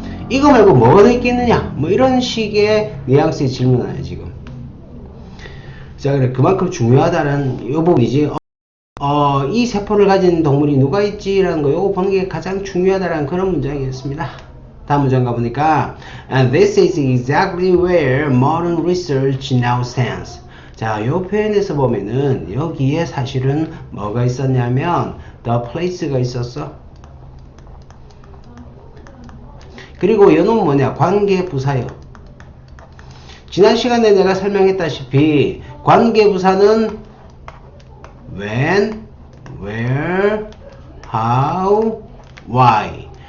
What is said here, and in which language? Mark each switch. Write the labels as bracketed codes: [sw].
[ko] 이거 말고 뭐가 더 있겠느냐 뭐 이런 식의 뉘앙스의 질문이에요 지금. 자, 그래 그만큼 중요하다는 이 부분이지. 이 세포를 가진 동물이 누가 있지라는 거 요거 보는 게 가장 중요하다는 그런 문장이었습니다. 다음 문장 가보니까 [en] And this is exactly where modern research now stands. [ko] 자, 요 표현에서 보면은 여기에 사실은 뭐가 있었냐면 the place가 있었어. 그리고 얘는 뭐냐? 관계부사요. 지난 시간에 내가 설명했다시피 관계부사는 when, where, how, why.